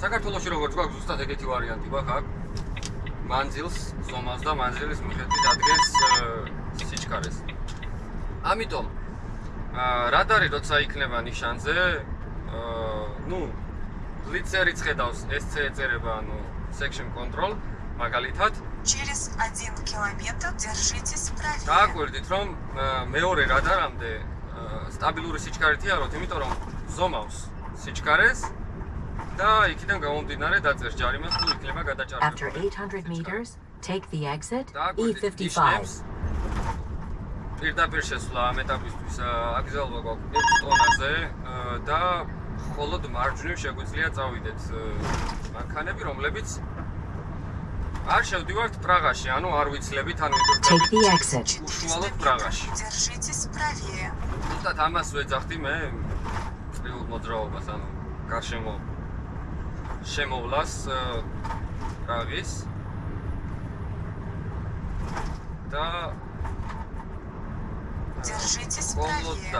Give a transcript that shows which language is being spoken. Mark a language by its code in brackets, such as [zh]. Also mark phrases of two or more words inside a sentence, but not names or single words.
[ka] საქართველოში როგორც გვაქვს ზუსტად ეგეთი ვარიანტი გვაქვს აქ. მანძილს, ზომას და მანძილის მიხედვით ადგენს სიჩქარეს. ამიტომ რადარი როცა იქნება ნიშანზე, ლიცერი ხედავს SC ეწერება, ანუ [en] section control, [ka] მაგალითად. [ru] Через 1 километр держитесь правее. [ka] დააკვირდით, რომ მეორე რადარამდე სტაბილური სიჩქარით იაროთ, იმიტომ რომ ზომავს სიჩქარეს და იქიდან გამომდინარე დაწერს ჯარიმას თუ იქნება გადაჭარბება. [en] After 800 meters, take the exit E55. [ka] პირდაპირ შესვლა ამ ეტაპისთვის აკრძალვა გვაქვს 6 ტონაზე და მხოლოდ მარჯვნივ შეგვიძლია წავიდეთ მანქანები, რომლებიც არ შევდივართ პრაღაში, ანუ არ ვიცლებით, ანუ [en] Take the exit. [ka] უშუალოდ პრაღაში. [ru] Держитесь правее. [ka] ზუსტად ამას ვეძახდი მე წრიულ მოძრაობას, ანუ გარშემო შემოვლას პრაღის და [ru] Держитесь [ka] მხოლოდ და